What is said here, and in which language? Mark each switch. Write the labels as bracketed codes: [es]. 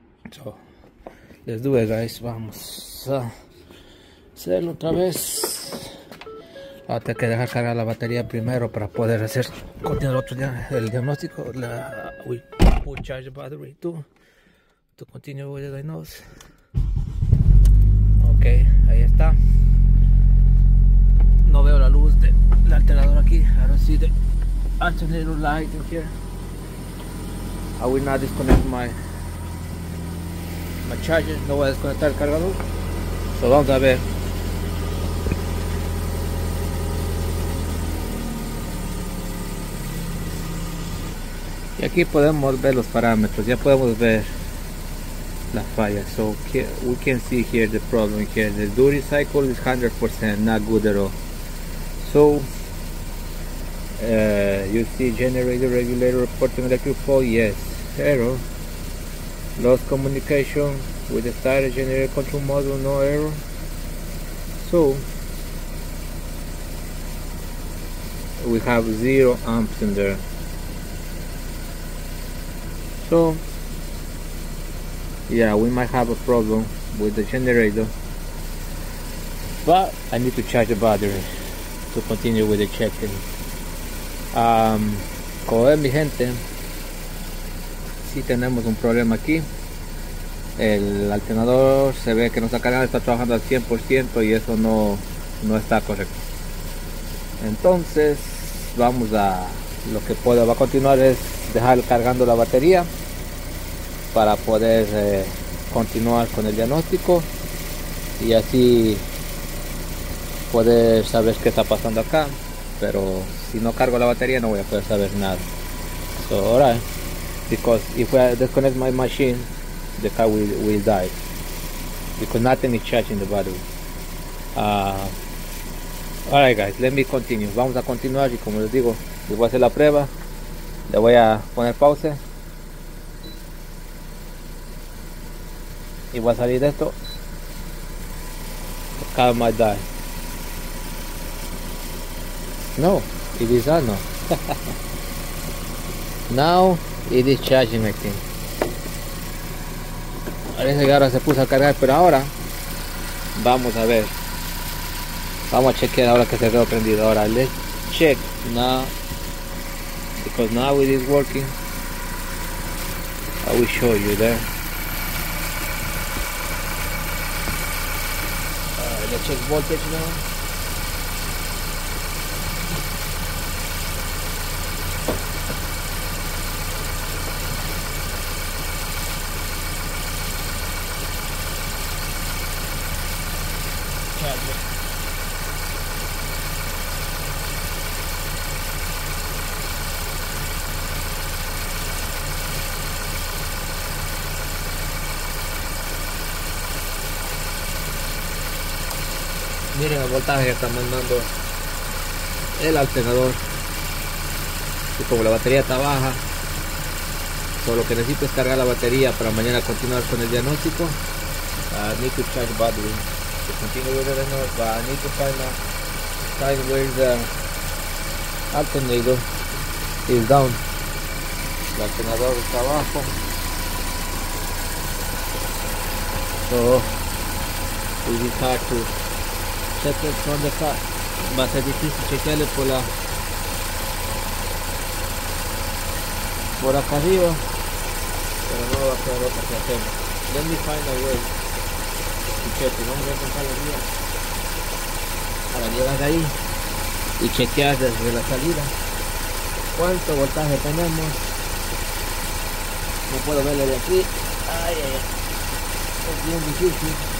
[en] So let's do it, guys. [es] Vamos a hacerlo otra vez. Ahora tengo que dejar cargar la batería primero para poder hacer continuar el diagnóstico. [en] We will charge the battery to continue with the diagnosis. [es] Ok, ahí está. No veo la luz del alternador aquí. [en] I don't see the alternator light in here. I will not disconnect my charger. [es] No voy a desconectar el cargador. So vamos a ver. Y aquí podemos ver los parámetros. Ya podemos ver la falla. [en] So we can see here the problem here. The duty cycle is 100%, not good at all. So you see generator regulator reporting electric fault. Yes, error. Lost communication with the starter generator control module. No error. So we have 0 amps in there. So yeah, we might have a problem with the generator, but I need to charge the battery to continue with the checking. [es] Como ven, mi gente, si tenemos un problema aquí. El alternador se ve que no está cargando, está trabajando al 100% y eso no está correcto. Entonces vamos a lo que va a continuar es dejar cargando la batería para poder continuar con el diagnóstico y así poder saber qué está pasando acá. Pero si no cargo la batería no voy a poder saber nada. [en] So alright, because if I disconnect my machine, the car will die because nothing is charging the battery. Alright guys, let me continue. [es] Vamos a continuar y como les digo, les voy a hacer la prueba. Le voy a poner pausa y voy a salir de esto. [en] The car might die. No, it is on now. Now it is charging, I think. [es] Parece que ahora se puso a cargar, pero ahora vamos a ver. Vamos a chequear ahora que se quedó prendido. [en] Ahora let's check now, because now it is working. I will show you there. Let's check voltage now. [es] Miren el voltaje que está mandando el alternador. Y como la batería está baja, solo lo que necesito es cargar la batería para mañana continuar con el diagnóstico. [en] I need to charge battery to continue with the diagnosis, but I need to find where the alternator is down. [es] El alternador está abajo. [en] So it is hard to check it from the car. [es] Va a ser difícil chequearle por acá arriba, pero no va a quedar otra que hacer. [en] Let me find a way to check it. [es] Vamos a encontrar la vía para llegar ahí y chequear desde la salida cuánto voltaje tenemos. No puedo verlo de aquí. Ay, ay, ay. Es bien difícil.